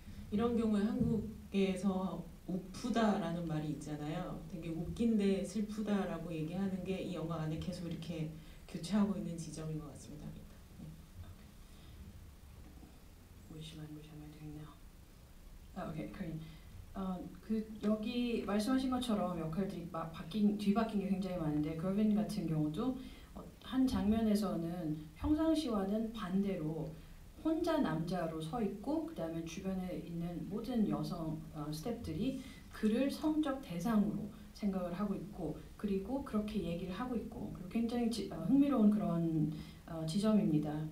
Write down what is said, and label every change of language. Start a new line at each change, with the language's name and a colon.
Korean: 이런 경우에 한국에서 우프다라는 말이 있잖아요. 되게 웃긴데 슬프다라고 얘기하는 게 이 영화 안에 계속 이렇게 교차하고 있는 지점인 것 같습니다.
English: Which language am I doing now? Okay, Korean.
Korean: 그 여기 말씀하신 것처럼 역할들이 막 뒤바뀐 게 굉장히 많은데, 거빈 같은 경우도 한 장면에서는 평상시와는 반대로 혼자 남자로 서 있고, 그 다음에 주변에 있는 모든 여성 스태프들이 그를 성적 대상으로 생각을 하고 있고, 그리고 그렇게 얘기를 하고 있고, 그리고 굉장히 흥미로운 그런 지점입니다.